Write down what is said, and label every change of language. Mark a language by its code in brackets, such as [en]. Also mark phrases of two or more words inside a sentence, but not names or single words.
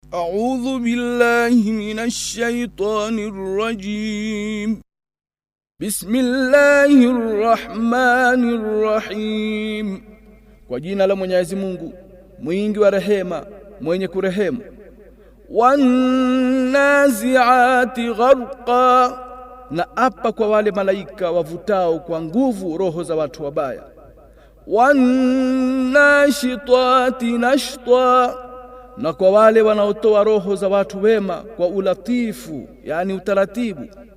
[ar] أعوذ بالله من الشيطان الرجيم. بسم الله الرحمن الرحيم. [sw] Kwa jina la Mwenyezi Mungu, mwingi wa rehema, mwenye kurehemu. [ar] والنازعات غرقا, [sw] na apa kwa wale malaika wavutao kwa nguvu roho za watu wabaya. [ar] والناشطات نشطا, [sw] na kwa wale wanaotoa roho za watu wema kwa ulatifu, yani utaratibu.